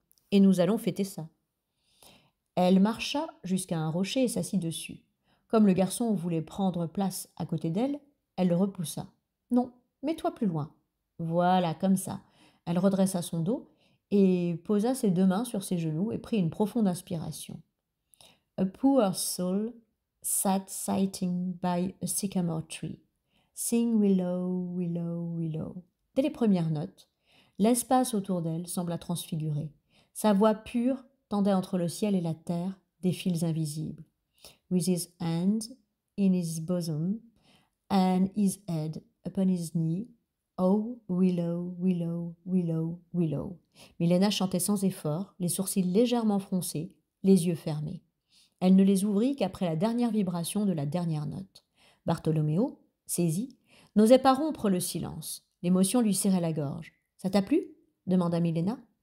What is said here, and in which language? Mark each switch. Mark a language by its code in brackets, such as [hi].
[fr] « Et nous allons fêter ça. » Elle marcha jusqu'à un rocher et s'assit dessus. Comme le garçon voulait prendre place à côté d'elle, elle le repoussa. « Non, mets-toi plus loin. » Voilà, comme ça. Elle redressa son dos et posa ses 2 mains sur ses genoux et prit une profonde inspiration. [en] A poor soul sat sitting by a sycamore tree. Sing willow, willow, willow. [fr] Dès les premières notes, l'espace autour d'elle sembla transfiguré. Sa voix pure tendait entre le ciel et la terre des fils invisibles. [en] With his hand in his bosom and his head upon his knee, oh, willow, willow, willow, willow. [fr] Milena chantait sans effort, les sourcils légèrement froncés, les yeux fermés. Elle ne les ouvrit qu'après la dernière vibration de la dernière note. Bartholoméo, saisi, n'osait pas rompre le silence. L'émotion lui serrait la gorge. Ça t'a plu demanda Milena.